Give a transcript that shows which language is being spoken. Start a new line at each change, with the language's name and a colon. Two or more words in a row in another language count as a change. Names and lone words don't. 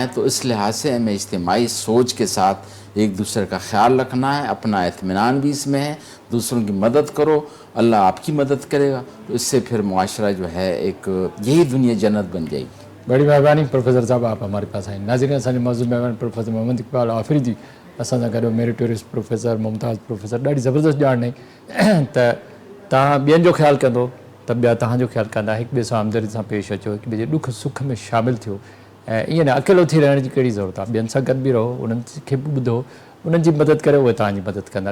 Urdu: تو اس لحاظ سے ہمیں اجتماعی سوچ کے ساتھ ایک دوسرے کا خیال رکھنا ہے, اپنا اطمینان بھی اس میں ہے, دوسروں کی مدد کرو, اللہ آپ کی مدد کرے گا. تو اس سے پھر معاشرہ جو ہے ایک یہی دنیا جنت بن جائے گی. بڑی مہربانی پروفیسر صاحب, آپ ہمارے پاس آئیں. ناظرین, اصل موضوع مہمان پروفیسر محمد اقبال آفریدی
Sindhi: असां सां गॾु मेरिटोरियस प्रोफेसर मुमताज़ प्रोफेसर ॾाढी ज़बरदस्त ॼाण ॾिनई त तव्हां ॿियनि जो ख़्यालु कंदो त ॿिया तव्हांजो ख़्यालु कंदा, हिक ॿिए सां हमदर्दी सां पेश अचो, हिक ॿिए जे ॾुख सुख में शामिलु थियो. ऐं ईअं न अकेलो थी रहण जी कहिड़ी ज़रूरत आहे, ॿियनि सां गॾु बि रहो, उन्हनि खे बि ॿुधो, उन्हनि जी मदद करे उहे तव्हांजी मदद कंदा.